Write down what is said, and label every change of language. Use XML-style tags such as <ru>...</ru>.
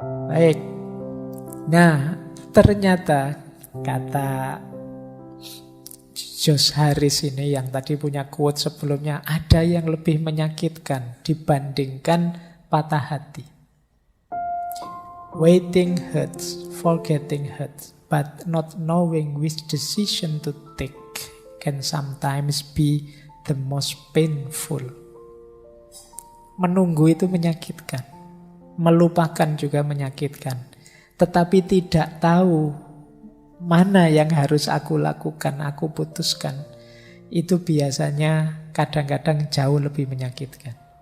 <id>Baik. Nah, ternyata kata Josh Harris ini yang tadi punya quote sebelumnya, ada yang lebih menyakitkan dibandingkan patah hati.</id> <en>Waiting hurts, forgetting hurts, but not knowing which decision to take can sometimes be the most painful.</en> <id>Menunggu itu menyakitkan, melupakan juga menyakitkan, tetapi tidak tahu mana yang harus aku lakukan, aku putuskan, itu biasanya kadang-kadang jauh lebih menyakitkan.</id>